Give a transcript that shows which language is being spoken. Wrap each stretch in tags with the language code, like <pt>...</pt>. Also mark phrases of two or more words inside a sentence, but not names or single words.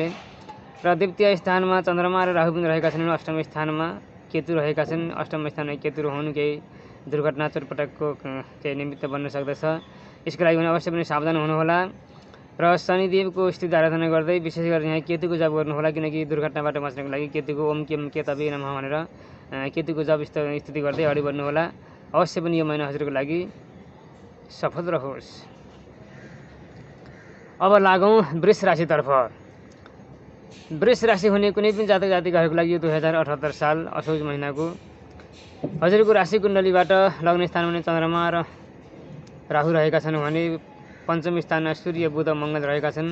<ne>र द्वितीय स्थानमा चन्द्रमा र राहु पनि रहेका छन्। 8औँ स्थानमा केतु रहेका छन्। 8औँ स्थानमा केतु रहनु केही दुर्घटना चोटपटकको केही निमित्त बन्न सक्दछ। यसको लागि पनि अवश्य पनि सावधान हुनुहोला र शनिदेवको स्तुति आराधना गर्दै विशेष गरी यहाँ केतुको जप गर्नुहोला, किनकि दुर्घटनाबाट बच्नको लागि केतुको</ne> <sa>ओम केम केतवे नमः</sa> <ne>भनेर केतुको जप स्तुति गर्दै अगाडि बढ्नुहोला। अवश्य पनि यो महिना हजुरको लागि सफल रहोस्। अब लागौँ वृष राशितर्फ। वृष राशि हुने कुनै पनि जातक जातिकाहरूको लागि यो 2078 साल असोज महिनाको हजुरको राशि कुण्डलीबाट लग्न स्थानमा पनि चन्द्रमा र राहु रहेका छन् भने पञ्चम स्थानमा सूर्य बुध मङ्गल रहेका छन्।</ne>